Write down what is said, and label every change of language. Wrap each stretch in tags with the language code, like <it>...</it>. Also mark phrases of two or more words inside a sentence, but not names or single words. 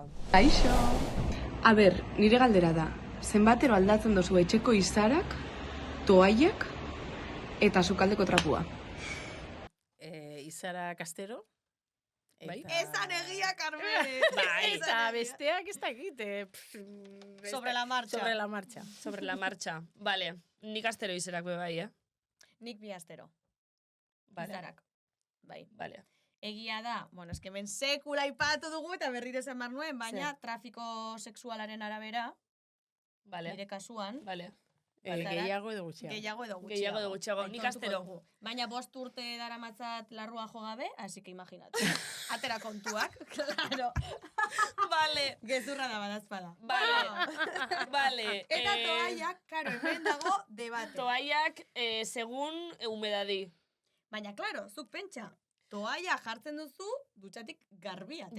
<eu>Kaixo. A ber, nire galdera da. Zenbatero aldatzen dozu etxeko izarak, toaiak eta sukaldeko trapua. Izara Kastero. Bai. Esan egia, Carmele. Bai, Esan eta egia. besteak ez dakit.</eu> <es>Sobre la marcha. Sobre la marcha. Sobre la marcha.</es> <eu>Vale, nik astero izerak be bai, Nik bi astero. Vale. Izarak. Bai. Vale. Egia da, bueno, eske hemen sekula ipatu dugu eta berriro esan behar nuen, baina trafiko sexualaren arabera, Vale. nire kasuan, Vale. Gehiago edo gutxiago. gehiago edo gutxiago. Gehiago edo gutxiago. Nik Aitortuko astero. dugu. Baina 5 urte daramatzat larrua jo gabe,</eu> <es>así que imaginatu.</es> <eu>Atera kontuak, claro. Vale. Gezurra da badazpada. Vale. Vale. Eta toaiak, karo, hemen dago debate. Toaiak, segun humedadi. Baina, claro, zuk pentsa, toaia jartzen duzu, dutxatik garbi atera.</eu>